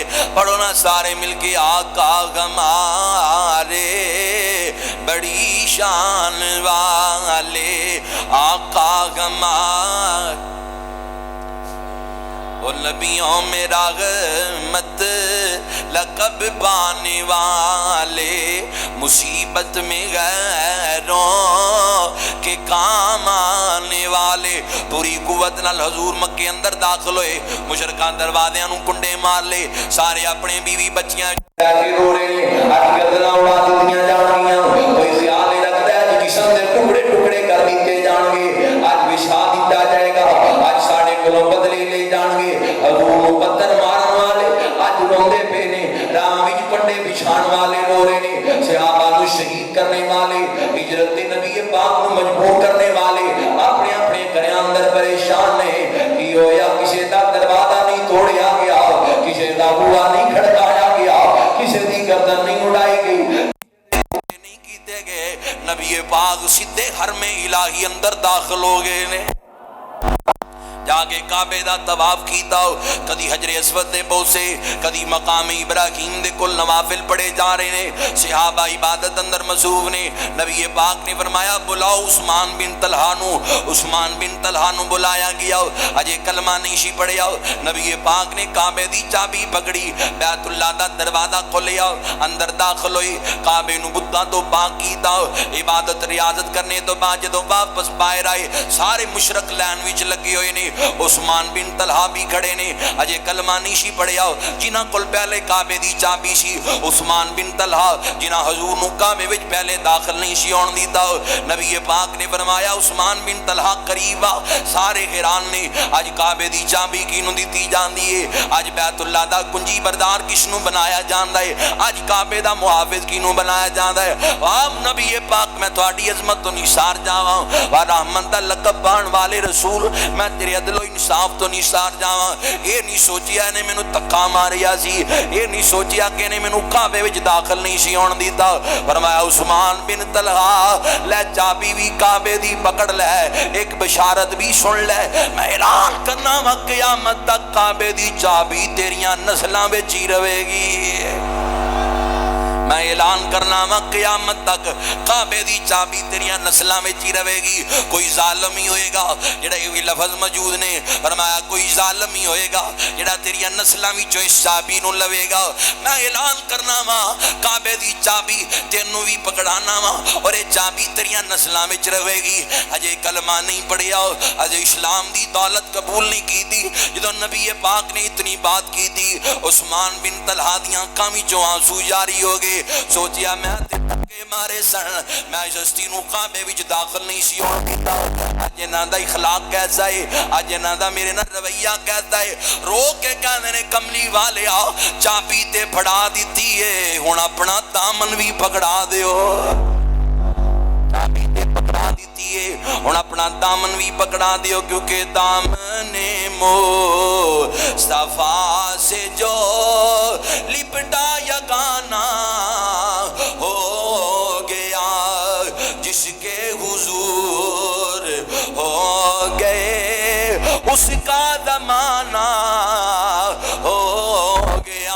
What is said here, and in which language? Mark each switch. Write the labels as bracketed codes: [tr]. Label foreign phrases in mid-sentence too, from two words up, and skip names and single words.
[ur] پڑھو نا سارے مل کے، آقا ہمارے بڑی شان والے، آقا ہمارے وہ نبیوں میں رحمت لقب پانے والے، مصیبت میں غیروں کے کام آنے والے۔ [pa] پوری قوت نال حضور مکے اندر داخل ہوئے، مشرکان دروازیاں نو کنڈے مار لے، سارے اپنے بیوی بچیاں رو رہے ہیں، اج گردناں اڑا دتیاں جان گیاں، [ur] کوئی خیال نہیں رکھتا ہے [pa] جسم دے ٹکڑے ٹکڑے کر دیتے جان گے، اج وچھا دتا جائے گا، اج ساڈے کولوں بدلے لے جان گے۔ حضور نو پتھر مارن والے اج روندے پے نے، راہ وچ کنڈے بچھان والے رو رہے نے، صحابہ نو شہید کرنے والے، ہجرت نبی پاک نو مجبور کرنے والے اپنے اپنے گھراں اندر پریشان نے۔ کی ہویا؟ کسے دا دروازہ نہیں توڑیا گیا، کسے دا بوہا نہیں کھڑکایا گیا، کسے دی گردن نہیں اڑائی گئی، نہیں کیتے گئے۔ نبی پاک سیدھے حرم الہی اندر داخل ہو گئے نے، جا کے کعبے دا طواف کیتا، کدی حجر اسود دے بوسے، کدی مقام ابراہیم دے کل نوافل پڑھے جا رہے نے، صحابہ عبادت اندر مصروف نے۔ نبی پاک نے فرمایا بلاؤ عثمان بن طلحہ نو، عثمان بن طلحہ نو بلایا گیا، اجے کلمہ نہیں سی پڑھیا۔ نبی پاک نے کعبے دی چابی پکڑی، بیت اللہ دا دروازہ کھولیا، اندر داخل ہوئی، کعبے نو بتاں تو پاک کیتا، عبادت ریاضت کرنے تو بعد جدوں واپس باہر آئے، سارے مشرک لین وچ لگے ہوئے نے۔ عثمان بن طلحہ بھی کھڑے نے، اجے کلمہ نہیں سی پڑھیا، جنہاں کول پہلے کعبے دی چابی سی۔ عثمان بن طلحہ جنہاں حضور نو کعبے وچ پہلے داخل نہیں سی ہون دیتا۔ نبی پاک نے فرمایا عثمان بن طلحہ قریب آ، سارے حیران نے، اج کعبے دی چابی کینوں دتی جاندی ہے، اج بیت اللہ دا کنجی بردار کس نو بنایا جاندا ہے، اج کعبے دا محافظ کینوں بنایا جاندا ہے۔ آپ نبی پاک میں تہاڈی عظمت تو نثار جاواں، وا رحمت دا لقب پان والے رسول میں تیرے عدل و انصاف تو نثار جاواں۔ اے نہیں سوچیا نے مینوں تکا ماریا سی، اے نہیں سوچیا کہ نے مینوں کعبے وچ داخل نہیں سی ہون دیتا۔ فرمایا عثمان بن طلحہ لے چابی بھی کعبے دی پکڑ لے، ایک بشارت بھی سن لے، میں اعلان کرنا وا قیامت تک کعبے دی چابی تیریاں نسلاں وچ ہی رہے گی۔ میں اعلان کرنا وا قیامت تک کعبے دی چابی تیریاں نسلاں وچ ہی رہے گی۔ کوئی ظالم ہی ہوئے گا جڑا یہ لفظ موجود نے، فرمایا کوئی ظالم ہی ہوئے گا جڑا تیریاں نسلاں وچوں اس چابی نو لوے گا۔ میں اعلان کرنا وا کعبے دی چابی تینوں بھی پکڑانا وا، اور یہ چابی تیریاں نسلاں وچ رہے گی۔ اجے کلمہ نہیں پڑھیا، اجے اسلام دی دولت قبول نہیں کی تھی، جدوں نبی پاک نے اتنی بات کی تھی، عثمان بن طلحہ دیاں آنکھاں وچوں آنسو جاری ہو گئے۔ سوچیا میں کے مارے سن میں جستی نو کعبے وچ داخل نہیں سی ہون دیتا، اج انہاں دا اخلاق کیسا ہے، اج انہاں دا میرے نال رویہ کیسا ہے۔ رو کے کہندے نے کملی والیا چابی تے پھڑا دتی ہے، ہن اپنا دامن بھی پکڑا دیو۔ چابی تے پکڑا دیتی ہے، ہن اپنا دامن بھی پکڑا دیو، [ur] کیونکہ دامن مصطفیٰ سے جو لپٹا یگانا ہو گیا، جس کے حضور ہو گئے اس کا زمانہ ہو گیا۔